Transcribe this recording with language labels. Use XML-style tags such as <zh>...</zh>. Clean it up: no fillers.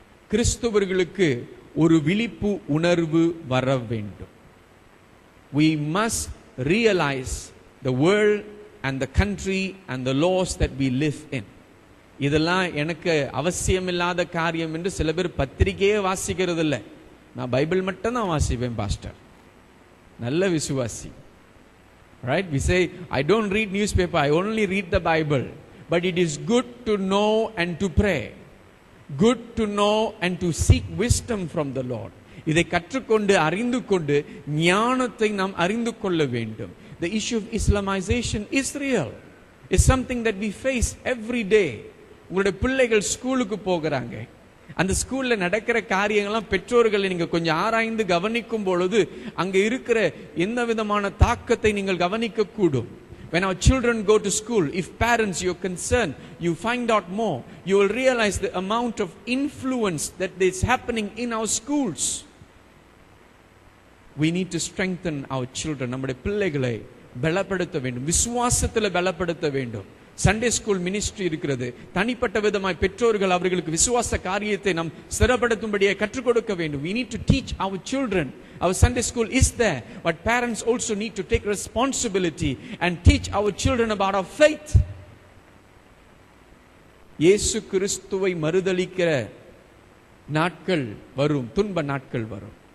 <ta>கிறிஸ்தவர்களுக்கு ஒரு விழிப்பு உணர்வு வர வேண்டும்.</ta> <en>We must realize the world and the country and the laws that we live in.</en> <ta>இதெல்லாம் எனக்கு அவசியமில்லாத காரியம் என்று சில பேர் பத்திரிகையே வாசிக்கிறது இல்லை. நான் பைபிள் மட்டும் தான் வாசிப்பேன் பாஸ்டர், நல்ல விசுவாசி.</ta> <en>Right? We say, I don't read newspaper, I only read the Bible. But it is good to know and to pray. Good to know and to seek wisdom from the Lord.</en> <ta>இதை கற்றுக்கொண்டு அறிந்து கொண்டு ஞானத்தை நாம் அறிந்து கொள்ள வேண்டும்.</ta> <en>The issue of Islamization is real. It's something that we face every day.</en> <ta>உங்களுடைய பிள்ளைகள் ஸ்கூலுக்கு போகிறாங்க, அந்த ஸ்கூல்ல நடக்கிற காரியங்கள்லாம் பெற்றோர்களை நீங்க கொஞ்சம் ஆராய்ந்து கவனிக்கும் பொழுது அங்க இருக்கிற எந்த விதமான தாக்கத்தை நீங்கள் கவனிக்க கூடும்.</ta> <en>When our children go to school, if parents you're concerned, you find out more, you will realize the amount of influence that is happening in our schools. We need to strengthen our children.</en> <ta>நம்முடைய பிள்ளைகளை பலப்படுத்த வேண்டும், விசுவாசத்தில் பலப்படுத்த வேண்டும். Sunday school ministry இருக்கிறது. தனிப்பட்ட விதமாய் பெற்றோர்கள் அவர்களுக்கு விசுவாச காரியத்தை நாம் சிறப்படுத்தும்படியே கற்றுக் கொடுக்க வேண்டும்.</ta> <en>We need to teach our children. Our Sunday school is there, but parents also need to take responsibility and teach our children about our faith.</en> <ta>இயேசு கிறிஸ்துவை மறுதலிக்கிற நாட்கள் வரும், துன்ப நாட்கள் வரும்.</ta>